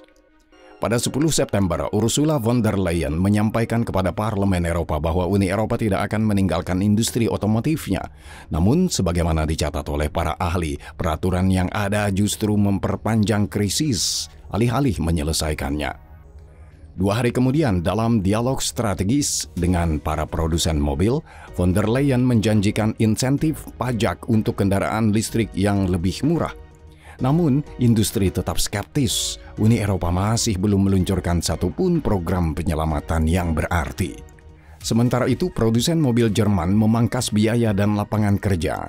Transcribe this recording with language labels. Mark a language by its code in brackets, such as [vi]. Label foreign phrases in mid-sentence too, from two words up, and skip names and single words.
[id] Pada 10 September, Ursula von der Leyen menyampaikan kepada Parlemen Eropa bahwa Uni Eropa tidak akan meninggalkan industri otomotifnya. Namun, sebagaimana dicatat oleh para ahli, peraturan yang ada justru memperpanjang krisis, alih-alih menyelesaikannya. 2 hari kemudian, dalam dialog strategis dengan para produsen mobil, von der Leyen menjanjikan insentif pajak untuk kendaraan listrik yang lebih murah. Namun, industri tetap skeptis. Uni Eropa masih belum meluncurkan satupun program penyelamatan yang berarti. Sementara itu, produsen mobil Jerman memangkas biaya dan lapangan kerja.